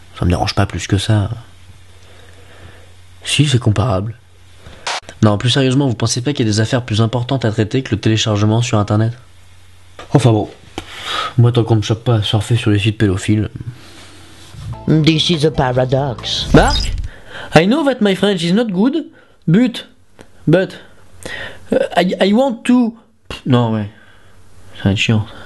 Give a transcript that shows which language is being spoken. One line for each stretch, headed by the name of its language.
French: Ça me dérange pas plus que ça. Si, c'est comparable. Non, plus sérieusement, vous pensez pas qu'il y a des affaires plus importantes à traiter que le téléchargement sur internet? Enfin bon, moi tant qu'on me chope pas à surfer sur les sites pédophiles.
English: This is a paradox. Marc, I know that my French is not good, but I want to...
French: Non, ouais, ça va être chiant.